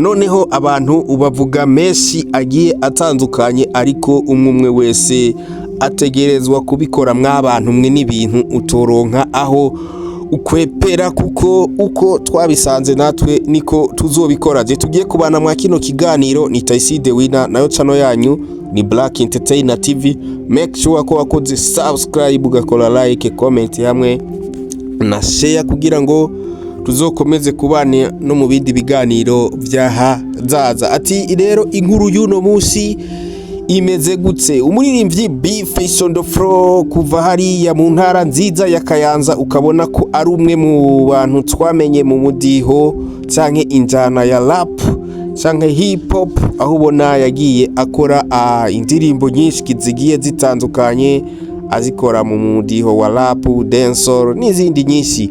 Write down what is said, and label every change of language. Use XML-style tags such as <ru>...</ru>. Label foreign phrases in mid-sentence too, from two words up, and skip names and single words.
<rn>Noneho abantu ubavuga menshi agiye atandukanye, ariko umwe wese ategerezwa kubikora. Mw'abantu mwe n'ibintu utoronka aho ukwepera, kuko uko twabisanze natwe niko tuzobikora. Je tugiye kubana mwa kino kiganiro, ni Taiside Winner, nayo channel yanyu ni Black Entertainer TV.</rn> <en>Make sure</en> <rn>ko wakoze subscribe, ugakora</rn> <en>like, comment</en> <rn>hamwe na share kugira ngo tuzokomeze kubana no mu bindi biganiro vyahazaza. Ati rero inkuru y'uno munsi imeze gutse? Umuririmbyi B-Face</rn> <en>on the floor</en> <rn>kuva hariya mu ntara nziza ya Kayanza, ukabona ko ari umwe mu bantu twamenye mu mudiho canke injana ya rap canke hip hop, aho ubona yagiye akora indirimbo nyinshi zigiye zitandukanye, azikora mu mudiho wa rap, dancehall n'izindi nyinshi.</rn>